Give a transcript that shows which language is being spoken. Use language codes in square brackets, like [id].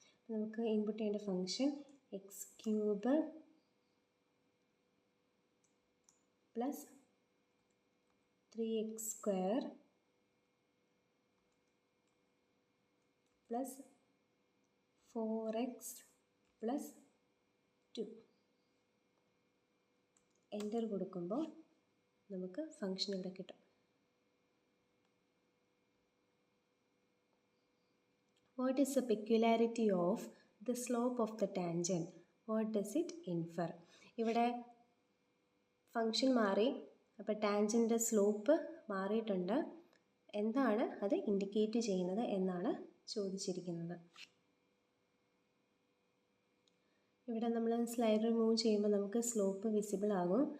[ml] അപ്പോൾ നമുക്ക് ഇൻപുട്ട് ചെയ്യേണ്ട function X cube plus 3x square plus 4x plus 2. Enter കൊടുക്കുമ്പോൾ നമുക്ക് ഫംഗ്ഷൻ ഇവിടെ കിട്ടും. [en] What is the peculiarity of the slope of the tangent? What does it infer? [ml] ഇവിടെ function മാറി, അപ്പോൾ ടാൻജൻ്റെ സ്ലോപ്പ് മാറിയിട്ടുണ്ട്. എന്താണ് അത് ഇൻഡിക്കേറ്റ് ചെയ്യുന്നത് എന്നാണ് ചോദിച്ചിരിക്കുന്നത്. ഇവിടെ നമ്മൾ സ്ലൈഡർ മൂവ് ചെയ്യുമ്പോൾ നമുക്ക് സ്ലോപ്പ് വിസിബിൾ ആകും.